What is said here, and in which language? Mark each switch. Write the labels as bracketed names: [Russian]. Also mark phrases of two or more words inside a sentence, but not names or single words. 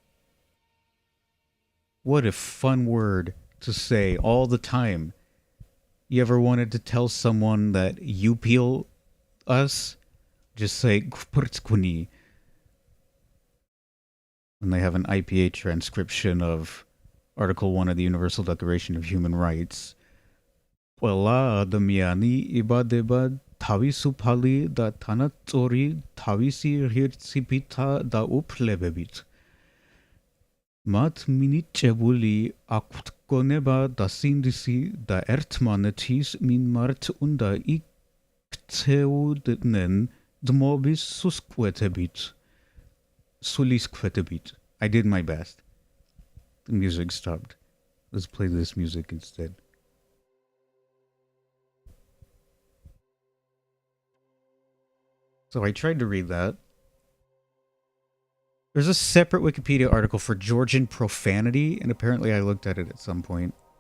[English] What a fun word to say all the time. You ever wanted to tell someone that you peel us? Just say kuprtskuni. And they have an IPA transcription of Article 1 of the Universal Declaration of Human Rights. [Georgian] Ყველა ადამიანი იბადება თავისუფალი და თანაწორი თავისი ღირსებითა და უფლებებით. მათ მინიჭებული აქვთ გონება და სინდისი და ერთმანეთის მიმართ უნდა იქცეუდნენ ძმობის სულისკვეთებით. [English] I did my best. The music stopped. Let's play this music instead. So I tried to read that. There's a separate Wikipedia article for Georgian profanity, and apparently I looked at it at some point.